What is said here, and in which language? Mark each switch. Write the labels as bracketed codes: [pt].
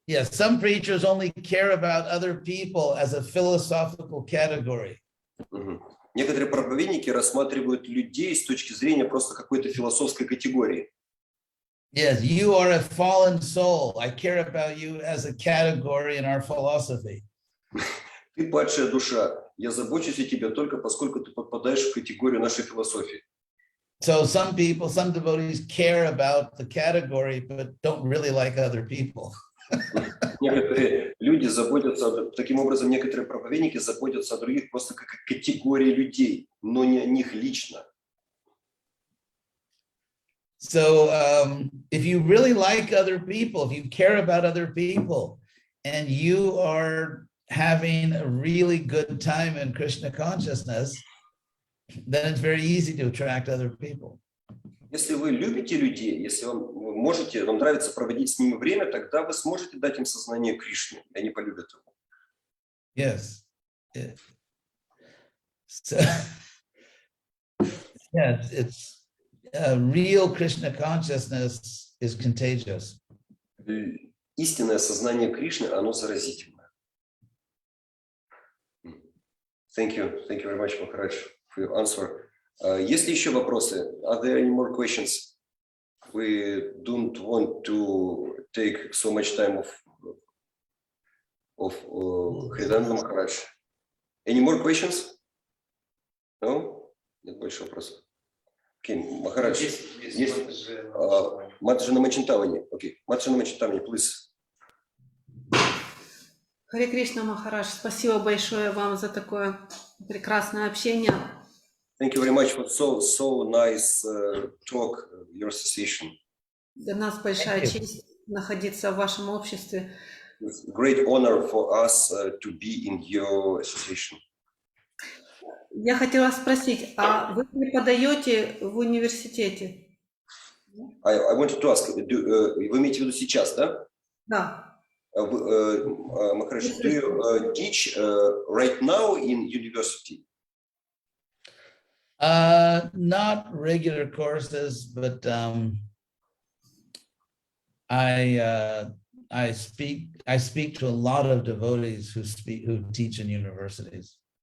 [en] Some preachers only care about other people as a philosophical category. [ru] Некоторые проповедники рассматривают людей с точки зрения просто какой-то философской категории. [en] Yes, you are a fallen soul. I care about you as a category in our philosophy. [ru] Ты падшая душа. Я забочусь о тебе только поскольку ты подпадаешь в категорию нашей философии. [en] So some devotees care about the category, but don't really like other people. [ru] Некоторые люди заботятся, таким образом, некоторые проповедники заботятся о других просто как о категории людей, но не о них лично. [en] So if you really like other people, if you care about other people, and you are having a really good time in Krishna consciousness, then it's very easy to attract other people. [ru] Если вы любите людей, если вам нравится проводить с ними время, тогда вы сможете дать им сознание Кришны, и они полюбят его. [en] Yes. So, yes, it's real Krishna consciousness is contagious. [ru] Истинное сознание Кришны, оно заразительное. [en] Thank you very much, Maharaj, for your answer. [ru] Есть ли еще вопросы? [en] Are there any more questions? We don't want to take so much time of Хридайананда Maharaj. Any more questions? No? [ru] Нет больше вопросов. [en] Okay, Maharaj. [ru] Есть Маджи Намачинтавани. [en] Okay, Маджи Намачинтавани, please. [ru] Харе Кришна, Махарадж, спасибо большое вам за такое прекрасное общение. [en] Thank you very much for so nice talk, your association. [ru] Для нас большая честь находиться в вашем обществе. [en] It's a great honor for us to be in your association. [ru] Я хотела спросить, а вы преподаете в университете? [en] I wanted to ask, [ru] вы имеете в виду сейчас, да? Да. [en] Maharaj, do you teach right now in university? Not regular courses, but I speak to a lot of devotees who teach in universities.